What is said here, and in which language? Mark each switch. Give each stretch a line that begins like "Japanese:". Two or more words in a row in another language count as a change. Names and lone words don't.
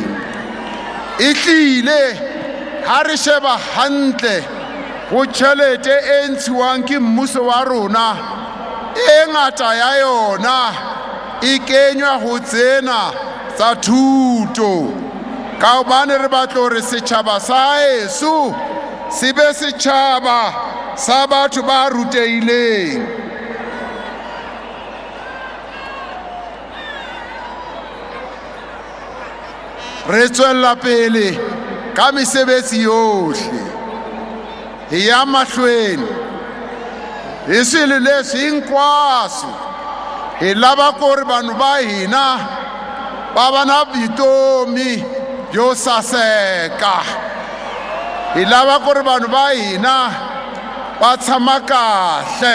Northern Sotho: E tlile ha re sheba hantle go tšhelete e ntshiwang ke mmuso wa rona, e ngata ya yona e kenywa go tsena tsa thuto, ka gobane re batla gore setšhaba sa heso se be setšhaba sa batho ba ruteileng. Re tswella pele ka mesebetsi yohle ya mahlweni,
Tsonga: hi swilo leswi hinkwaswo hi lava ku ri vanhu va hina va va na vutomi byo saseka. Hi lava ku ri vanhu va hina va tshama kahle.